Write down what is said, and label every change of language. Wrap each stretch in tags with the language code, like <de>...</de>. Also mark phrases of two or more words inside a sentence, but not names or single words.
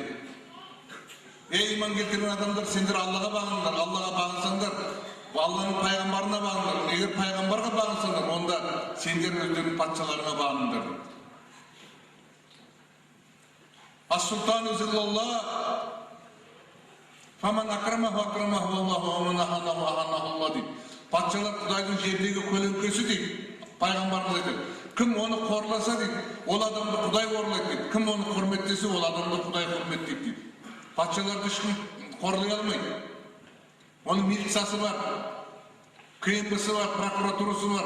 <kk>Иман келтірген адамдар, сендер Аллаға бағыныңдар. Аллаға бағынсаңдар, Алланың пайғамбарына бағыныңдар. Егер пайғамбарға бағынсаңдар, онда сендер өздерің патшаларына бағыныңдар.</kk> <ar>السلطان ظل الله, فمن أكرمه أكرمه الله ومن أهانه أهانه الله deydi.</ar> <kk>Патшалар Құдайдың жердегі көлеңкесі дейді. Пайғамбарымыз айтады. Кім оны қорласа дейді, ол адамды Құдай қорлайды дейді. Кім оны құрметтесе, ол адамды Құдай құрметтейді дейді. Патшаларды ешкім қорлай алмайды. Оның милициясы бар, КМБ-сі бар, прокуратурасы бар.</kk>